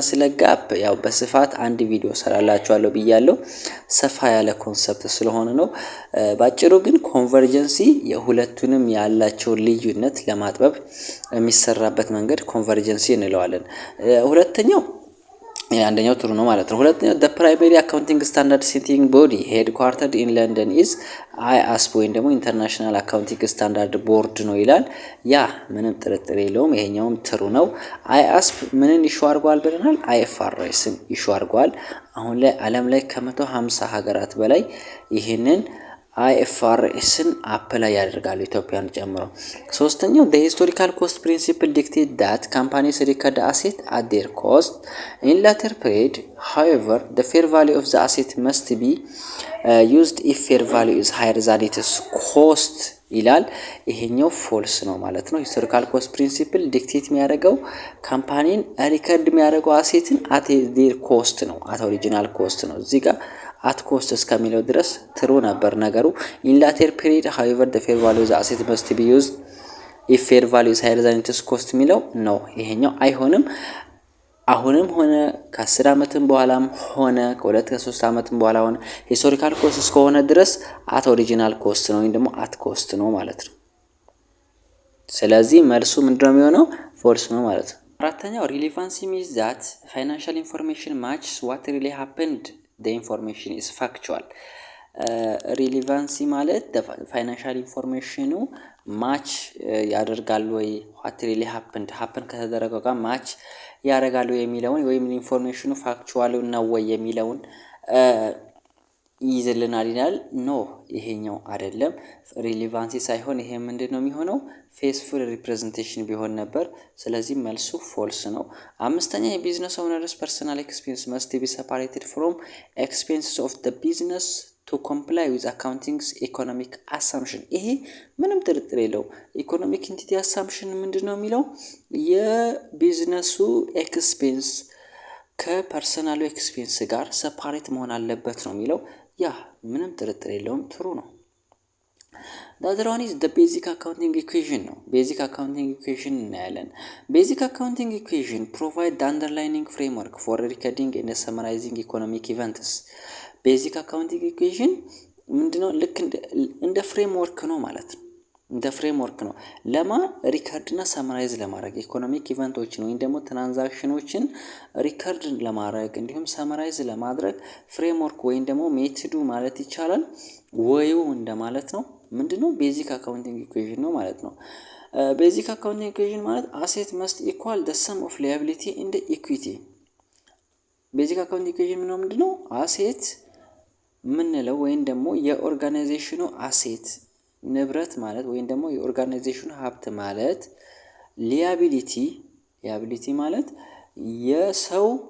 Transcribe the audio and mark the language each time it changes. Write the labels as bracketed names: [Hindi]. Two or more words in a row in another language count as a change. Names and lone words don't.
[Amharic] ስለ ጋፕ ያው በስፋት አንድ ቪዲዮ ሰራላችኋለሁ ብያለሁ። ሰፋ ያለ ኮንሰፕት ስለሆነ ነው። ባጭሩ ግን ኮንቨርጀንሲ የሁለቱንም ያላቸውን ልዩነት ለማጥበብ የሚሰራበት መንገድ ኮንቨርጀንሲ እንለዋለን። ሁለተኛው አንደኛው ጥሩ ነው ማለት ነው። ሁለተኛው [English] the primary accounting standard setting body headquartered in London is IASB [Amharic] ወይም ደግሞ ኢንተርናሽናል አካውንቲንግ ስታንዳርድ ቦርድ ነው ይላል። ያ ምንም ጥርጥር የለውም ይሄኛውም ጥሩ ነው። IASB ምንን ኢሹ አድርጓል ብለናል? IFRSን ኢሹ አድርጓል። አሁን ላይ ዓለም ላይ ከ150 ሀገራት በላይ ይሄንን አይኤፍአርኤስን አፕላይ ያደርጋሉ ኢትዮጵያን ጨምሮ። ሶስተኛው [English] the historical cost principle dictates that companies record asset at their cost in later period. However, the fair value of the asset must be used if fair value is higher than its cost [Amharic] ይላል። ይሄኛው ፎልስ ነው ማለት ነው። [English] historical cost principle dictate [Amharic] የሚያደርገው ካምፓኒን ሪከርድ የሚያደርገው አሴትን [English] at their cost [Amharic] ነው፣ [English] at original cost [Amharic] ነው። እዚህ ጋር [English] at cost [Amharic] እስከሚለው ድረስ ትሩ ነበር ነገሩ። [English] in later period however the fair value of the asset must be used if fair value is higher than its cost [Amharic] የሚለው ነው። ይሄኛው አይሆንም። አሁንም ሆነ ከ10 አመትም በኋላም ሆነ ከ2 ከ3 አመትም በኋላ ሆነ [English] historical cost [Amharic] እስከሆነ ድረስ [English] at original cost [Amharic] ነው ወይም ደግሞ [English] at cost [Amharic] ነው ማለት ነው። ስለዚህ መልሱ ምንድነው የሚሆነው? ፎልስ ነው ማለት ነው። አራተኛው [English] relevancy means that financial information matches what really happened. the information is factual። [Amharic] relevancy ማለት ፋይናንሻል ኢንፎርሜሽኑ ማች ያደርጋል ወይ [English] what really happened [Amharic] ከተደረገው ጋር ማች ያደርጋሉ የሚለውን ወይም ኢንፎርሜሽኑ ፋክቹዋል ነው ወይ የሚለውን ይይዝልናል ይላል። ኖ ይሄኛው አይደለም። ሪሊቫንሲ ሳይሆን ይሄ ምንድነው የሚሆነው? [English] faithful representation [Amharic] ቢሆን ነበር። ስለዚህ መልሱ ፎልስ ነው። አምስተኛ የቢዝነስ [English] owners personal expense must be separated from expenses of the business to comply with accountings economic assumption። [Amharic] ይሄ ምንም ጥርጥር የለው። [English] economic entity assumption [Amharic] ምንድን ነው የሚለው? የቢዝነሱ ኤክስፔንስ ከፐርሰናሉ ኤክስፔንስ ጋር ሰፓሬት መሆን አለበት ነው የሚለው። ያ ምንም ጥርጥር የለውም፣ ትሩ ነው። [English] The other one is the basic accounting equation [Amharic] ነው። [English] basic accounting equation [Amharic] እናያለን። [English] basic accounting equation provide the underlying framework for recording and summarizing economic events። basic accounting equation [Amharic] ምንድነው? ልክ እንደ ፍሬምወርክ ነው ማለት ነው። እንደ ፍሬምወርክ ነው ለማ ሪከርድ እና ሰማራይዝ ለማድረግ ኢኮኖሚክ ኢቨንቶችን ወይም ደግሞ ትራንዛክሽኖችን ሪከርድ ለማድረግ እንዲሁም ሰማራይዝ ለማድረግ ፍሬምወርክ ወይም ደግሞ ሜትዱ ማለት ይቻላል ወዩ እንደማለት ነው። ምንድነው? [English] basic accounting equation [Amharic] ነው ማለት ነው። [English] basic accounting equation [Amharic] ማለት [English] asset must equal the sum of liability and equity። basic accounting equation [Amharic] ምንድነው? አሴት ምንለው ወይም ደግሞ የኦርጋናይዜሽኑ አሴት ንብረት ማለት ወይም ደግሞ የኦርጋናይዜሽኑ ሀብት ማለት ሊያቢሊቲ ማለት የሰው